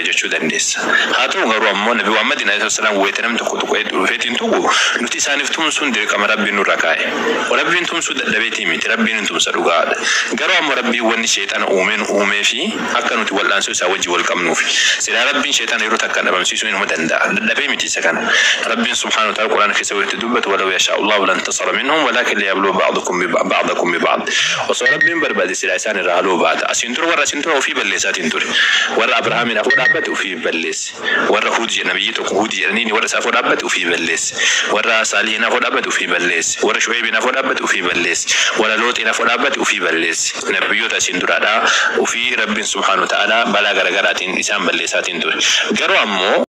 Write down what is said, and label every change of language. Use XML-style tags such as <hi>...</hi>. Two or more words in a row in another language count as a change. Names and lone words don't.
<om>jechuu dandeessa haa ta'u garuu ammoo Nabii Muhammadin</om> <ar>عليه السلام</ar> <om>wayita namni tokko dhufeetiin tuqu nuti isaaniif tumsuun dirqama rabbiin nurra kaa'e rabbiin tumsuu dadhabeetii miti rabbiin tumsa dhugaadha garuu ammoo rabbiin wanni sheexana uumee fi akka nuti wal'aansoo isaa wajji wal qabnuuf sila rabbiin sheexana yeroo takka dhabamsiisuu inuma danda'a dadhabee miti isa kana rabbiin</om> <ar>سبحانه وتعالى</ar> <om>quraana keessa wayita dubbatu</om> <ar>ولو يشاء الله لانتصر منهم ولكن ليبلو بعضكم ببعض</ar> <om>osoo rabbiin barbaade sila isaan irraa haaloo baata asiin tura warra asiin tura ofii balleessaatiin ture warra Abrahaamiin afoo dhaabbate ofii balleesse warra Huud nabiyyi tokko Huud jedhanii warra isaa afoo dhaabbate ofii balleesse warra Saalihiin afoo dhaabbate ofii balleesse warra Shu'aybiin afoo dhaabbate ofii balleesse warra Looxiin afoo dhaabbate ofii balleesse nabiyyoota asiin duraadhaa ofii rabbiin</om> <ar>سبحانه وتعالى</ar> <om>balaa garaagaraatiin isaan balleessaatiin ture garuu ammoo</om>